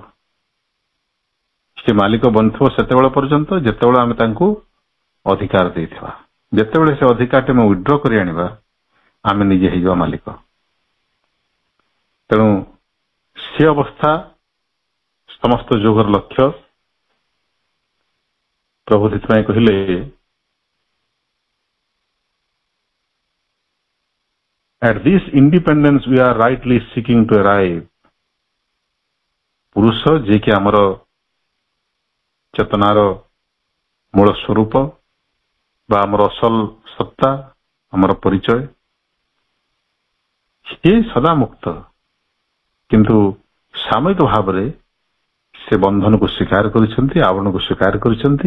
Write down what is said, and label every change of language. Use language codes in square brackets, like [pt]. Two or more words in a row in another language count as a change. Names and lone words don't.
[or] ସେ ମାଲିକ ବନିଥିବ ସେତେବେଳେ ପର୍ଯ୍ୟନ୍ତ ଯେତେବେଳେ ଆମେ ତାଙ୍କୁ ଅଧିକାର ଦେଇଥିବା। ଯେତେବେଳେ ସେ ଅଧିକାରଟି ଆମେ ୱିଡ୍ର କରି ଆଣିବା ଆମେ ନିଜେ ହେଇଯିବା ମାଲିକ। ତେଣୁ ସେ ଅବସ୍ଥା ସମସ୍ତ ଯୋଗର ଲକ୍ଷ୍ୟ। ପ୍ରଭୁ ସେଥିପାଇଁ କହିଲେ [en] at this independence we are rightly seeking to arrive। [or] ପୁରୁଷ ଯିଏକି ଆମର ଚେତନାର ମୂଳ ସ୍ୱରୂପ ବା ଆମର ଅସଲ ସତ୍ତା, ଆମର ପରିଚୟ, ସେ ସଦା ମୁକ୍ତ, କିନ୍ତୁ ସାମୟିକ ଭାବରେ ସେ ବନ୍ଧନକୁ ସ୍ୱୀକାର କରିଛନ୍ତି, ଆବରଣକୁ ସ୍ୱୀକାର କରିଛନ୍ତି।